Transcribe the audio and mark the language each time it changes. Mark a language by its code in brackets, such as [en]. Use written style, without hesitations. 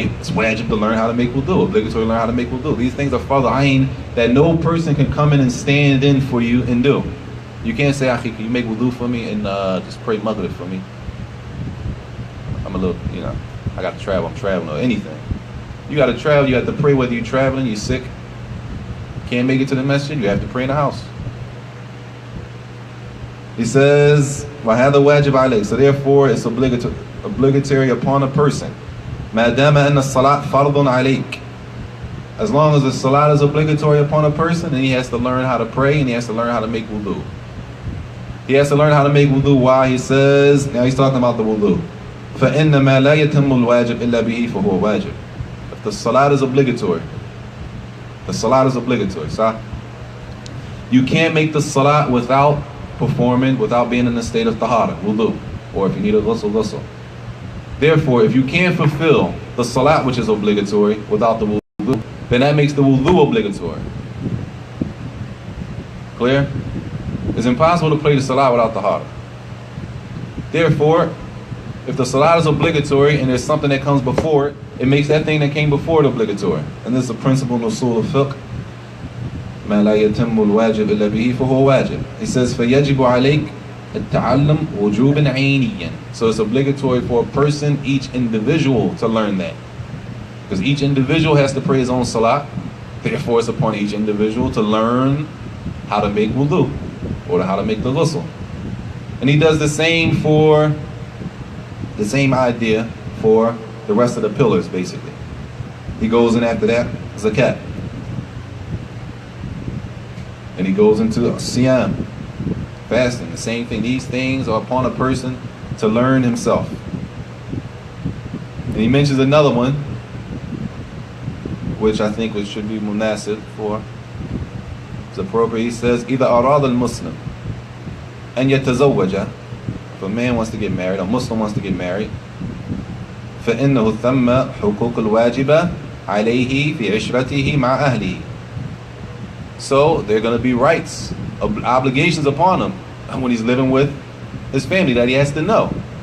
[en] It's wajib to learn how to make wudu. Obligatory to learn how to make wudu. These things are fard ain that no person can come in and stand in for you and do. You can't say, Akhi, can you make wudu for me and just pray maghrib for me? I'm a little, I got to travel. I'm traveling or anything. You got to travel. You have to pray whether you're traveling, you're sick. Can't make it to the masjid. You have to pray in the house. He says, [ar] وَهَذَا وَاجِبْ عَلَيْهِ. [en] So therefore, it's obligatory upon a person. [ar] مَا دَامَ أَنَّ الصَّلَاةَ فَرْضٌ عَلَيْكَ. [en] As long as the salat is obligatory upon a person, then he has to learn how to pray and he has to learn how to make wudu. He has to learn how to make wudu. Why? He says, now he's talking about the wudu. [ar] فَإِنَّمَا لَا يَتِمُّ الْوَاجِبْ إِلَّا بِهِ فَهُوَ وَاجِبْ. [en] If the salat is obligatory, the salat is obligatory. So you can't make the salat without performing, without being in the state of tahara, wudu, or if you need a ghusl. Therefore, if you can't fulfill the salat, which is obligatory, without the wudu, then that makes the wudu obligatory. Clear? It's impossible to pray the salat without tahara. Therefore, if the salat is obligatory and there's something that comes before it, it makes that thing that came before it obligatory. And this is a principle in usul of fiqh. [ar] ما لا يتم الواجب إلا به فهو واجب. [en] He says [ar] فيجب عليك التعلم وجوبا عينيا. [en] So it's obligatory for a person, each individual, to learn that. Because each individual has to pray his own salah. Therefore, it's upon each individual to learn how to make wudu, or how to make the ghusl. And he does the same idea for the rest of the pillars, basically. He goes in after that, zakat. And he goes into siyam, fasting, the same thing. These things are upon a person to learn himself. And he mentions another one, which I think should be munasib for, it's appropriate. He says, [ar] إِذَا أَرَادَ الْمُسْلِمُ أَنْ يَتَزَوَّجَ. [en] If a man wants to get married, a Muslim wants to get married, [ar] فَإِنَّهُ ثَمَّ حُقُوقُ الْوَاجِبَةِ عَلَيْهِ فِي عِشْرَتِهِ مَعَ أَهْلِهِ. [en] So there are going to be rights, obligations upon him when he's living with his family that he has to know.